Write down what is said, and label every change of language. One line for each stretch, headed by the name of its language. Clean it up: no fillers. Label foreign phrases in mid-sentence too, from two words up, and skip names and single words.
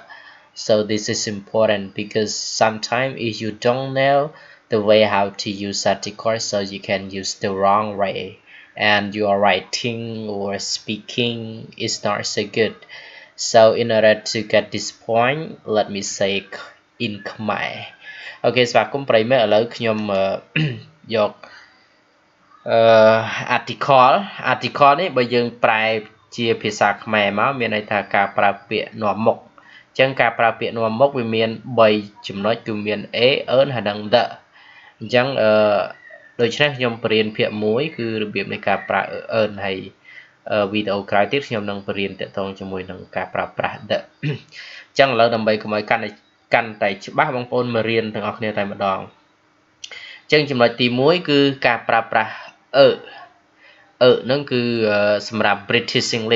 English: So this is important because sometimes if you don't know the way how to use article, so you can use the wrong way and your writing or speaking is not so good. So in order to get this point, let me say in Khmer.
Khmer: Okay, ស្វាគមន៍ប្រិយមិត្តឥឡូវខ្ញុំយក article នេះបើយើងប្រែជាភាសាខ្មែរមកមានន័យថាការប្រើពាក្យនាំមុខ អញ្ចឹងការប្រើពាក្យនាំមុខវាមាន3ចំណុចគឺមាន a earn ហើយនិង the អញ្ចឹងដូច្នេះខ្ញុំបរៀនភាគ1គឺរបៀបនៃការប្រើ earn ហើយវីដេអូក្រោយទៀតខ្ញុំនឹងបរៀនទាក់ទងជាមួយនឹងការប្រើប្រាស់ the អញ្ចឹងឥឡូវដើម្បីកុំឲ្យកាន់តែច្បាស់បងប្អូនមករៀនទាំងអស់គ្នាតែម្ដងអញ្ចឹងចំណុចទី1គឺការប្រើប្រាស់ហ្នឹងគឺសម្រាប់ British